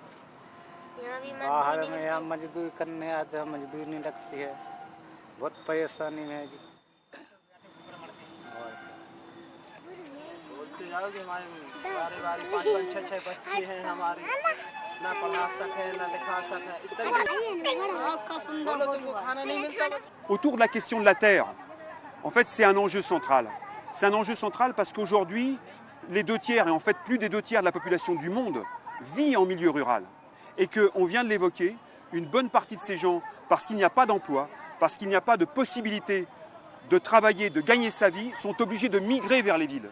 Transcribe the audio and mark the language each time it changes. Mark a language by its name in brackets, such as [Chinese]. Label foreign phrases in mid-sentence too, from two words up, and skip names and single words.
[Hindi] बाहर में यहाँ मजदूरी करने आते हैं, मजदूरी नहीं लगती है, बहुत परेशानी में है जी। जाओगे हमारे बारी 5-6 बच्चे हैं हमारे, ना पढ़ा सके ना लिखा सके, इस तरीके से बोलो तुमको खाना नहीं मिलता। [French] Autour de la question de la terre, en fait c'est un enjeu central. C'est un enjeu central parce qu'aujourd'hui, les 2/3, et en fait plus des 2/3 de la population du monde, vit en milieu rural. Et qu'on vient de l'évoquer, une bonne partie de ces gens, parce qu'il n'y a pas d'emploi, parce qu'il n'y a pas de possibilité de travailler, de gagner sa vie, sont obligés de migrer vers les villes.